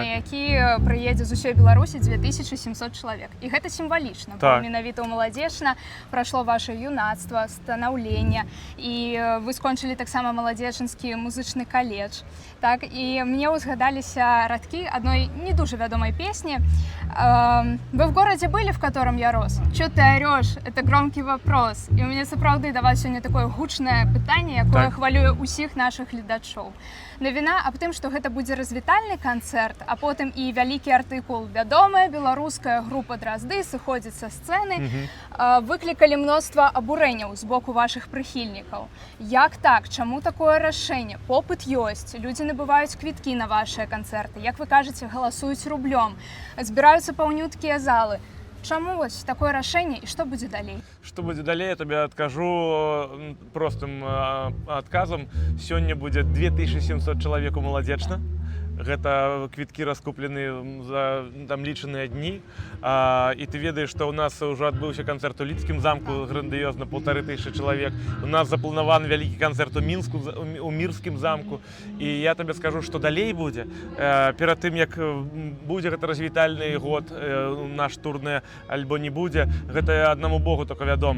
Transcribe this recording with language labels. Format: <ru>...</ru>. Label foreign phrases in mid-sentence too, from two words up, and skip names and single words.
<be>на які прыедзе з усёй Беларусі 2700 чалавек. І гэта сімвалічна, Так. бо менавіта ў Маладзечна прайшло ваше юнацтва, станаўленне, і вы скончылі таксама Маладзечанскі музычны каледж. Так, і мне ўзгадаліся радкі адной не дуже вядомай песні.</be> <ru>Вы в городе были, в котором я рос? Чё ты орёшь? Это громкий вопрос.</ru> <be>І у мяне сапраўды да вас сёння такое гучнае пытанне, якое Так. хвалюе ўсіх нашых гледачоў. Навіна аб тым, што гэта будзе развітальны канцэрт, а потым і вялікі артыкул. Вядомая беларуская група Дразды сыходзіць са сцэны, выклікалі мноства абурэнняў з боку вашых прыхільнікаў. Як так? Чаму такое рашэнне? Попыт ёсць, людзі набываюць квіткі на вашыя канцэрты. Як вы кажаце, галасуюць рублём, збіраюцца паўнюткія залы. Чаму вось такое рашэнне і што будзе далей?</be> <ru>Что будет далее, я тебе откажу простым отказом. Сегодня будет 2700 человек у Маладзечна.</ru> <be>Гэта квіткі раскуплены за там лічаныя дні. І ты ведаеш, што ў нас ўжо адбыўся канцэрт у Лідскім замку, грандыёзна, 1500 чалавек. У нас запланаваны вялікі канцэрт у Мінску, у Мірскім замку. І я табе скажу, што далей будзе. Перад тым, як будзе гэта развітальны год, наш турне альбо не будзе, гэта аднаму Богу только вядома.</be>